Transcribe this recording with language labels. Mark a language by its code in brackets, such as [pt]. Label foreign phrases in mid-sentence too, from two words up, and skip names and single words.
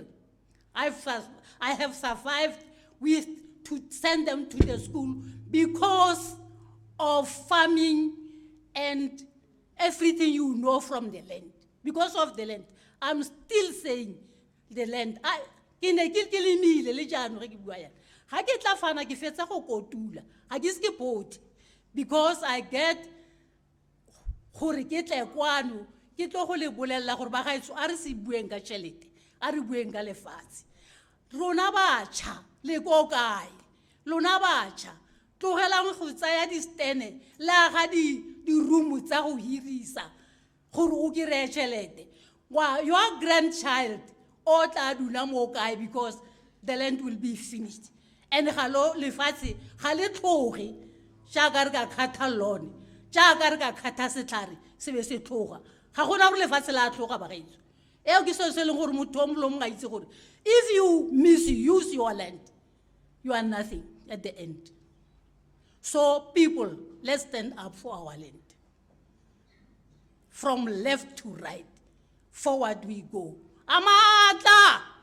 [en] I have survived to send them to the school because of farming and everything you know from the land. Because of the land. I'm still saying the land. Because I get [tn] gore ke tle kwano ke tlo go le bolella gore ba gaetso a re se bueng ka tšhelete a re bueng ka lefatshe. Rona batjha le ko kae, lona batjha tlogelang go tsaya di-stene la ga di-room tsa go hirisa gore o kry-e tšhelete. [en] Your grandchild [tn] o tla dula mo kae, [en] because the land will be finished. [tn] And galo lefatshe ga le tloge jaaka re ka kgatha lone, jaaka re ka kgatha setlhare se be se tloga. Ga gona gore lefatshe la tloga ba gaetso. Eo ke se se leng gore motho o mongwe a itse gore [en] if you misuse your land, you are nothing at the end. So people, let's stand up for our land. From left to right, forward we go. Amata!